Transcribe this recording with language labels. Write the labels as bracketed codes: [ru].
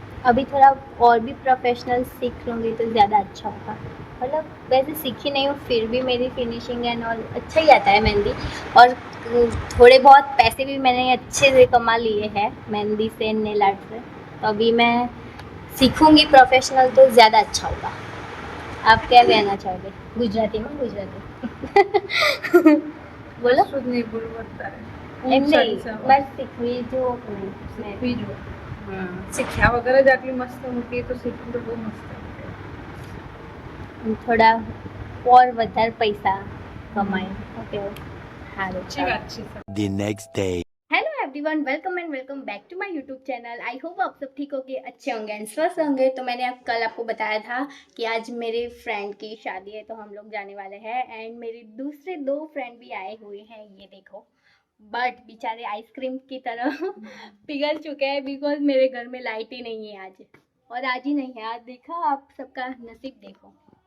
[hi] अभी थोड़ा और भी प्रोफेशनल सीख लूँगी तो ज़्यादा अच्छा होगा मतलब वैसे सीखी नहीं हूँ फिर भी मेरी फिनिशिंग एंड ऑल अच्छा ही आता है मेहंदी और थोड़े बहुत पैसे भी मैंने अच्छे से कमा लिए हैं मेहंदी से नेल आर्ट से तो अभी मैं सीखूंगी प्रोफेशनल तो ज़्यादा अच्छा होगा आप क्या कहना चाहोगे गुजराती में गुजराती बोलो [gu] શું નહીં બોલવું અત્યારે એમ નહીં બસ શીખવી જો શીખવી જો શીખ્યા વગર જ આટલી મસ્ત મૂકી તો શીખવું તો બહુ મસ્ત થોડા [hi] और [gu] વધારે પૈસા કમાય ઓકે સારું સાચી વાત છે [en] The next day. Hello everyone welcome and welcome back to my YouTube channel I hope [hi] आप सब ठीक होंगे अच्छे होंगे एंड स्वस्थ होंगे तो मैंने कल आपको बताया था कि आज मेरे फ्रेंड की शादी है तो हम लोग जाने वाले हैं एंड मेरे दूसरे 2 फ्रेंड भी आए हुए हैं ये देखो बट बेचारे आइसक्रीम की तरह पिघल चुके हैं बिकॉज मेरे घर में लाइट ही नहीं है आज और आज ही नहीं है आज देखा आप सबका नसीब देखो